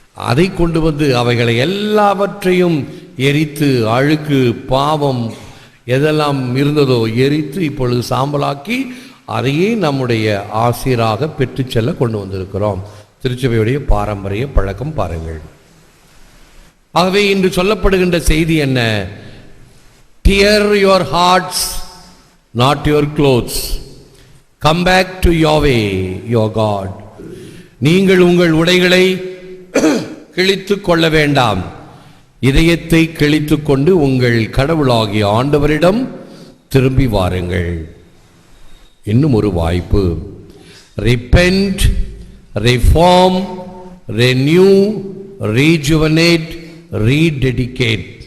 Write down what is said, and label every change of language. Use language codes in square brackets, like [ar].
[ta] அதை கொண்டு வந்து அவைகளை எல்லாவற்றையும் எரித்து, அழுக்கு பாவம் எதெல்லாம் இருந்ததோ எரித்து இப்பொழுது சாம்பலாக்கி அதையே நம்முடைய ஆசிராக பெற்று செல்ல கொண்டு வந்திருக்கிறோம். திருச்சபையுடைய பாரம்பரிய பழக்கம் பாருங்கள். ஆகவே இன்று சொல்லப்படுகின்ற செய்தி என்ன? [en] Tear your hearts, not your clothes. Come back to Yahweh, your God. [ta] நீங்கள் உங்கள் உடைகளை கிழித்து கொள்ள வேண்டாம், இதயத்தை கிழித்து கொண்டு உங்கள் கடவுளாகிய ஆண்டவரிடம் திரும்பி வாருங்கள். இன்னும் ஒரு வாய்ப்பு. [en] Repent, reform, renew, rejuvenate, rededicate.